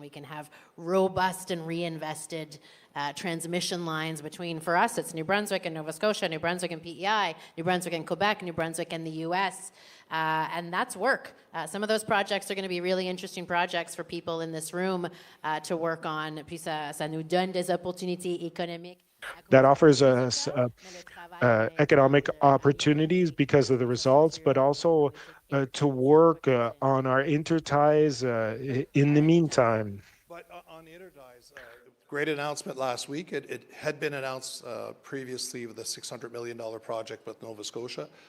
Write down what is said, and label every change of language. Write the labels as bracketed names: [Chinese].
[English] We can have robust and reinvested transmission lines between, for us, it's New Brunswick and Nova Scotia, New Brunswick and PEI, New brunswick and Quebec, New Brunswick and the U.S., and that's work. Some of those projects are going to be really interesting projects for people in this room to work on. [French] Puis ça nous donne des opportunités économiques. [English] That offers us economic opportunities because of the results, but also to work on our interties in the meantime. But on interties, great announcement last week. It had been announced previously with a $600 million project with Nova Scotia.